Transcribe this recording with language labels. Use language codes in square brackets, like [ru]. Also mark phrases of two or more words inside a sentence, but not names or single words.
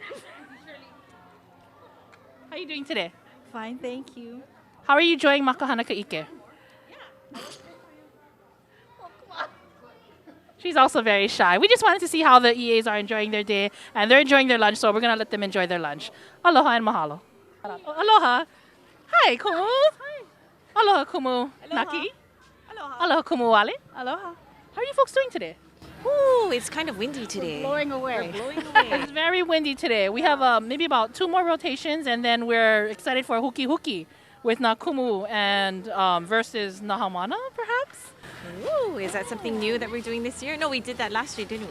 [en] How are you doing today? Fine, thank you. How are you enjoying Makahana Ka'ike? She's also very shy. We just wanted to see how the EAs are enjoying their day, and they're enjoying their lunch, so we're going to let them enjoy their lunch. Aloha and mahalo. Aloha. Hi, Kumu. Hi. [haw] Aloha, Kumu. Aloha. Naki. Aloha. Aloha, Kumu Wale. Aloha. [en] How are you folks doing today? Ooh, it's kind of windy today. Blowing away. We're blowing away. It's very windy today. We have maybe about 2 more rotations, and then we're excited for Huki Huki with Nakumu and versus Nahamana, perhaps? Ooh, is that something new that we're doing this year? No, we did that last year, didn't we?